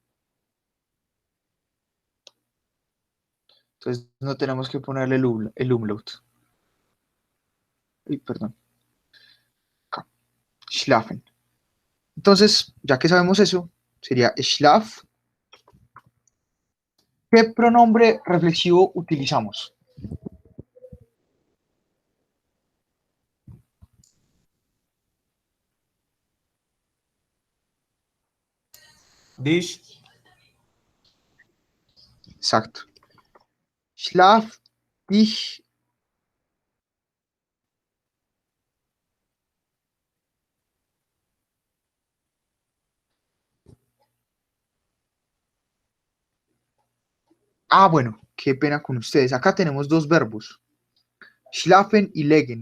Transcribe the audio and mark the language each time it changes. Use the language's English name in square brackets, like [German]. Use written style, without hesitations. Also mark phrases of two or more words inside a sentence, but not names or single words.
[Spanish] Entonces no tenemos que ponerle el umlaut. Uy, perdón. Acá. Schlafen. Entonces, ya que sabemos eso, sería Schlaf. ¿Qué pronombre reflexivo utilizamos? Dich, Exacto. [German] Schlaf, dich. [Spanish] Ah, bueno, qué pena con ustedes. Acá tenemos dos verbos, schlafen y legen.